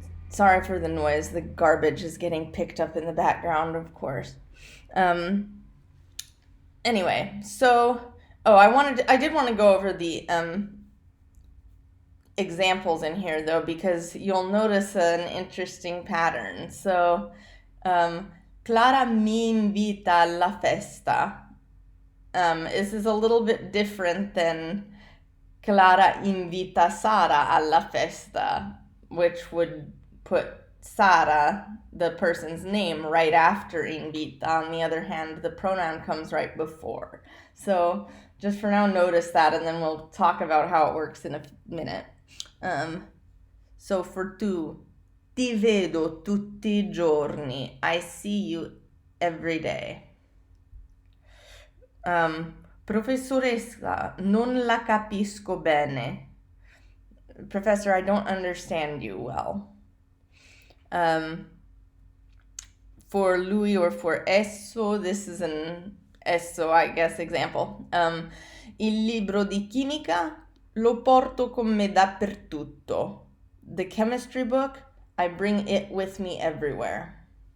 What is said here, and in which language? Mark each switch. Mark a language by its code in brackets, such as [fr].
[en] Sorry for the noise. The garbage is getting picked up in the background, of course. Anyway, so I did want to go over the examples in here though, because you'll notice an interesting pattern. [it] So, Clara mi invita alla festa. [en] This is a little bit different than [it] Clara invita Sara alla festa, [en] which would put Sara, the person's name, right after invita. On the other hand, the pronoun comes right before. So just for now, notice that, and then we'll talk about how it works in a minute. So for [it] tu, ti vedo tutti I giorni. [en] I see you every day. [it] Professoressa, non la capisco bene. [en] Professor, I don't understand you well. For lui or for esso, this is an esso, I guess, example. [it] Il libro di chimica lo porto con me dappertutto. [en] The chemistry book, I bring it with me everywhere.